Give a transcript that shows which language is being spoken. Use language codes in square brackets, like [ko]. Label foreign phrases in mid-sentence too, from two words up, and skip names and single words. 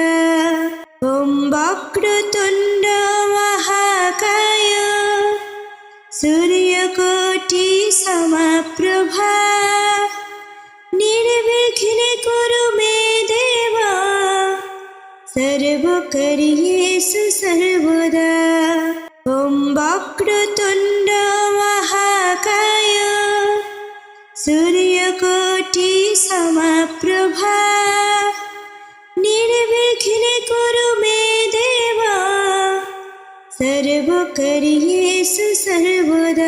[sa] ॐ वक्रतुण्ड महाकाय सूर्यकोटि समप्रभा निर्विघ्ने कुरु मे देवा सर्वकार्येषु করিয়েছো সর্বদা। ওম বক্রতুণ্ড মহাকায় সূর্যকোটি সমপ্রভা নির্বিঘ্নে কুরু মে দেবা সর্বকরিয়েষু সর্বদা।